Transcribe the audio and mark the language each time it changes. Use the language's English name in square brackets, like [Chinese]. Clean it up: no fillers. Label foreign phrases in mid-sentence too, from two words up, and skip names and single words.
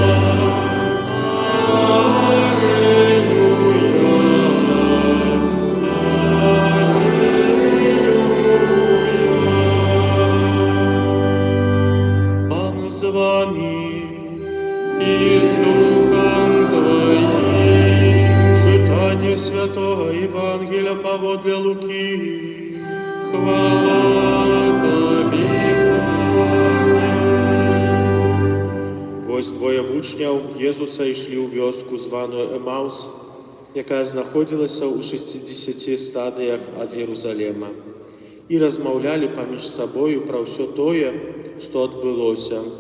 [Ukrainian] Пан з вами. і з Духом Твоїм. Читання Святого Євангелія поводле Луки. Хвала Тобі, [Belarusian] Вось двоє вучняў Єзуса ішлі ў вёску, званую Емаус, якая знаходзілася ў 60 стадыях ад Єрусалема, і размаўлялі паміж сабою пра ўсё тое, што адбылося.